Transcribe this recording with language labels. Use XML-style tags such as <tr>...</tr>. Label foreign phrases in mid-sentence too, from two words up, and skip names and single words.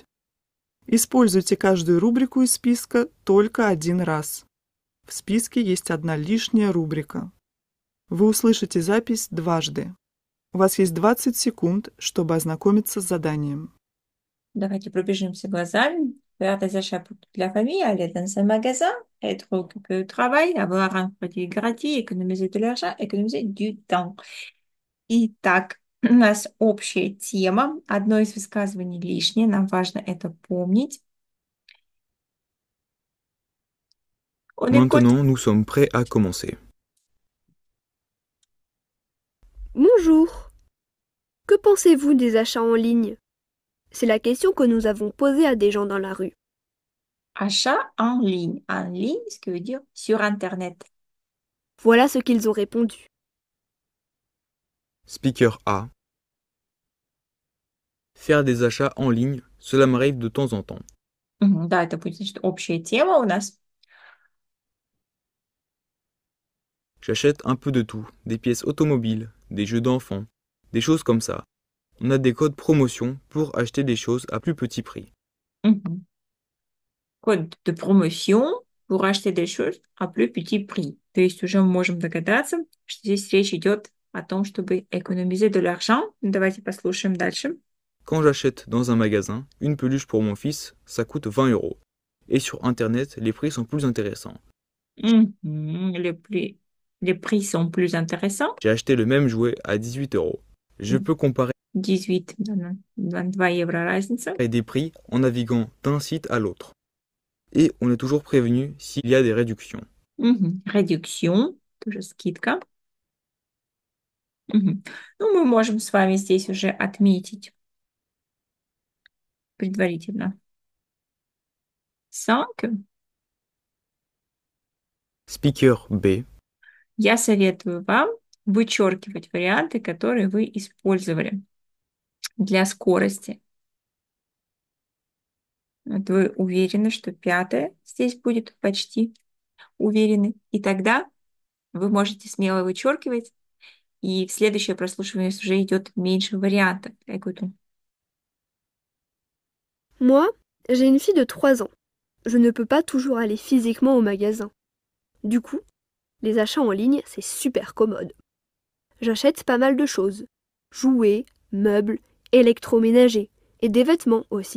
<ru>Используйте каждую рубрику из списка только один раз. В списке есть одна лишняя рубрика. Вы услышите запись дважды. У вас есть 20 секунд, чтобы ознакомиться с заданием. Давайте пробежимся глазами.</ru> <fr>Faire des achats pour toute la famille, aller dans un magasin, être occupé au travail, avoir un produit gratuit, économiser de l'argent, économiser du temps.</fr> <ru>Итак, у нас общая тема. Одно из высказываний лишнее. Нам важно это помнить.</ru> <fr>On écoute. Maintenant, nous sommes prêts à commencer. Bonjour. Que pensez-vous des achats en ligne? C'est la question que nous avons posée à des gens dans la rue. Achat en ligne. En ligne, ce qui veut dire sur Internet. Voilà ce qu'ils ont répondu.</fr> <en>Speaker A.</en> <fr>Faire des achats en ligne, cela m'arrive de temps en temps.</fr> <ru>Да, это будет, значит, общая тема у нас.</ru> <fr>J'achète un peu de tout, des pièces automobiles, des jeux d'enfants, des choses comme ça. On a des codes promotion pour acheter des choses à plus petit prix. Мгм. Код de promotion pour acheter des choses à plus petit prix.</fr> <ru>То есть уже мы можем догадаться, что здесь речь идет о том, чтобы</ru> <fr>économiser de l'argent.</fr> <ru>Давайте послушаем дальше.</ru> <fr>Quand j'achète dans un magasin une peluche pour mon fils, ça coûte 20 euros. Et sur Internet, les prix sont plus intéressants. Мгм. Les prix sont plus intéressants. J'ai acheté le même jouet à 18 euros. Je peux comparer</fr> <ru>18, 22 евро разница.</ru> <fr>des prix en naviguant d'un site à l'autre. Et on est toujours prévenu s'il y a des réductions. Мгм. Réduction,</fr> <ru>тоже скидка. Мгм. Ну, мы можем с вами здесь уже отметить предварительно 5.</ru> <en>Speaker B.</en> <ru>Я советую вам вычеркивать варианты, которые вы использовали для скорости. Вот вы уверены, что 5 здесь будет почти уверены. И тогда вы можете смело вычеркивать, и в следующее прослушивание уже идет меньше вариантов.</ru> <fr>Écoutons. Moi, j'ai une fille de 3 ans. Je ne peux pas toujours aller physiquement au magasin. Du coup, les achats en ligne, c'est super commode. J'achète pas mal de choses. Jouets, meubles, électroménagers et des vêtements aussi.</fr>